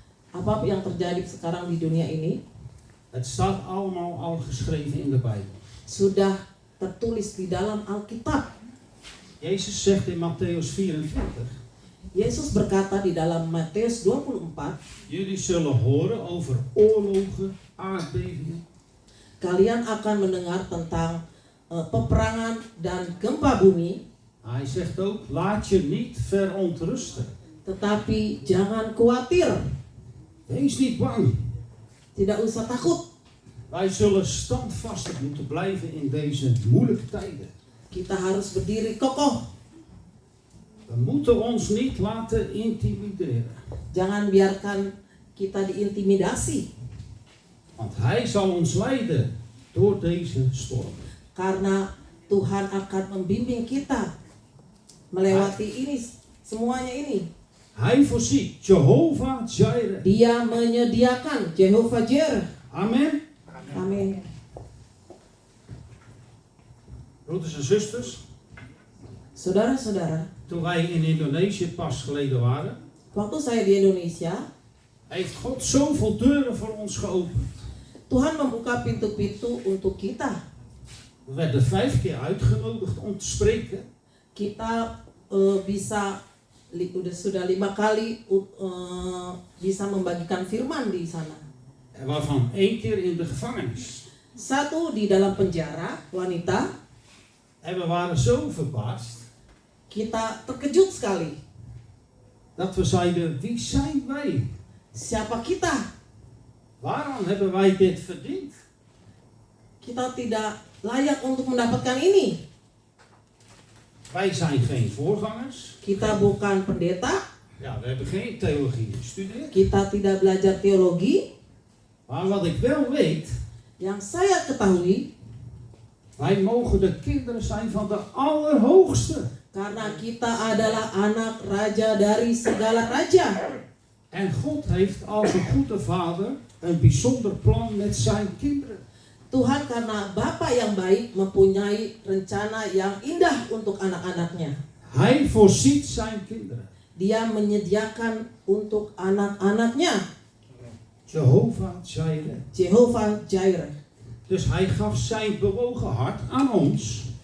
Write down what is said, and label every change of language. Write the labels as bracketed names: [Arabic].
[Indonesian] Apa yang terjadi sekarang di dunia ini [Dutch] het staat allemaal al geschreven in de Bijbel. [Indonesian] sudah tertulis di dalam Alkitab. [Dutch] Jezus zegt in Matthäus 24, [Indonesian] Yesus berkata di dalam Matius 24, [Dutch] jullie zullen horen over oorlogen, aardbevingen. [Indonesian] kalian akan mendengar tentang peperangan dan gempa bumi, [Dutch] Hij zegt ook, laat je niet verontrusten. [Indonesian] tetapi jangan khawatir, [Dutch] Wees niet bang. [Indonesian] tidak usah takut. [Dutch] Wij zullen standvastig moeten blijven in deze moeilijke tijden. [Indonesian] Kita harus berdiri kokoh. [Dutch] We moeten ons niet laten intimideren. [Indonesian] Jangan biarkan kita diintimidasi, [Dutch] Want Hij zal ons leiden door deze storm. [Indonesian] karena Tuhan akan membimbing kita melewati ini, semuanya ini. [Dutch] Hij voorziet. Jehovah Jireh. [Indonesian] Dia menyediakan, Jehovah Jireh. [Dutch] Amen. [Indonesian] Amin. [Dutch] Broeders en zusters, [Indonesian] Saudara-saudara, [Dutch] toen wij in Indonesië pas geleden waren, [Indonesian] waktu saya di Indonesia, [Dutch] heeft God zoveel deuren voor ons geopend. [Indonesian] Tuhan membuka pintu-pintu untuk kita. [Dutch] We werden 5 keer uitgenodigd om te spreken. [Indonesian] Kita sudah 5 kali bisa membagikan firman di sana. [Dutch] Waarvan 1 keer in de gevangenis. [Indonesian] 1 di dalam penjara, wanita. [Dutch] En we waren zo verbaasd [Indonesian] Kita terkejut sekali. [Dutch] dat we zeiden, wie zijn wij? [Indonesian] Siapa kita? [Dutch] Waarom hebben wij dit verdiend? [Indonesian] Kita tidak layak untuk mendapatkan ini. [Dutch] Wij zijn geen voorgangers. [Indonesian] Kita bukan pendeta. [Dutch] Ja, we hebben geen theologie gestudeerd. [Indonesian] Kita tidak belajar teologi. [Dutch] Maar wat ik wel weet, [Indonesian] Yang saya ketahui, [Dutch] wij mogen de kinderen zijn van de Allerhoogste. [Indonesian] karena kita adalah anak raja dari segala raja. [Dutch] En God heeft als een goede vader een bijzonder plan met zijn kinderen. [Indonesian] Tuhan karena Bapa yang baik mempunyai rencana yang indah untuk anak-anaknya. [Dutch] Hij voorziet zijn kinderen. [Indonesian] Dia menyediakan untuk anak-anaknya. [Dutch] Jehovah Jireh. [Indonesian] Jehovah Jireh. [Dutch] Dus hij gaf zijn bewogen hart aan ons